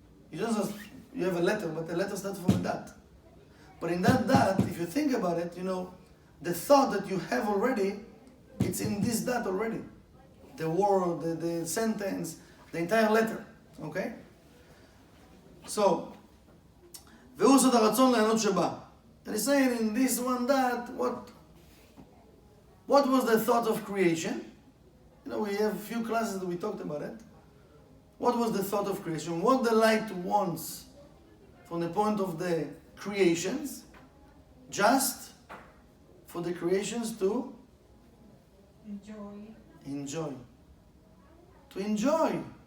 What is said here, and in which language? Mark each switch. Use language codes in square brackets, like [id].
[en] You have a letter, but the letter starts from a dot. But in that dot, if you think about it, you know, the thought that you have already, it's in this dot already. The word, the sentence, the entire letter, okay? [he] So, והוא סוד הרצון ליהנות שבא. [en] And he's saying in this one dot, what was the thought of creation? You know, we have a few classes that we talked about it. What was the thought of creation? What the light wants from the point of the creations, just for the creations to enjoy. To enjoy.